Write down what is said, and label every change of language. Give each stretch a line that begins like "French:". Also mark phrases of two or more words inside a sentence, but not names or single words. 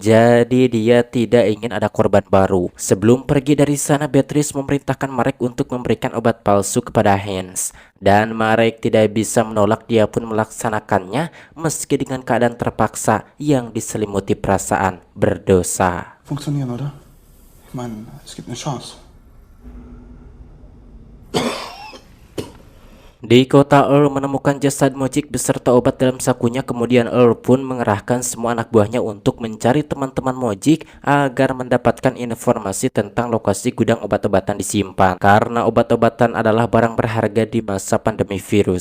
Indonesian: Jadi dia tidak ingin ada korban baru. Sebelum pergi dari sana, Beatrice memerintahkan Marek untuk memberikan obat palsu kepada Hans. Dan Marek tidak bisa menolak, dia pun melaksanakannya meski dengan keadaan terpaksa yang diselimuti perasaan berdosa.
German: Funktionieren, oder? Ich meine, es gibt eine Chance.
Indonesian: Di kota, Earl menemukan jasad Mojik beserta obat dalam sakunya. Kemudian Earl pun mengerahkan semua anak buahnya untuk mencari teman-teman Mojik agar mendapatkan informasi tentang lokasi gudang obat-obatan disimpan, karena obat-obatan adalah barang berharga di masa pandemi virus.